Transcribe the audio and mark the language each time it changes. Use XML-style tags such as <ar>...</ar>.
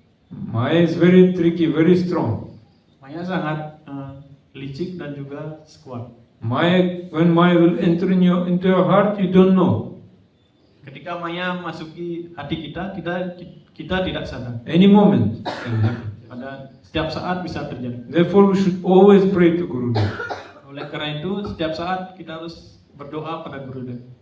<en>Maya is very tricky, very strong.</en> <id>Maya sangat licik dan juga kuat.</id> <en>Maya, when Maya will enter into your heart, you don't know.</en> <id>Ketika Maya masuki hati kita tidak sadar.</id> <en>Any moment can happen.</en> <id>Pada setiap saat bisa terjadi.</id> <en>Therefore, we should always pray to Gurudev.</en> <id>Oleh karena itu, setiap saat kita harus berdoa pada Gurudev.</id>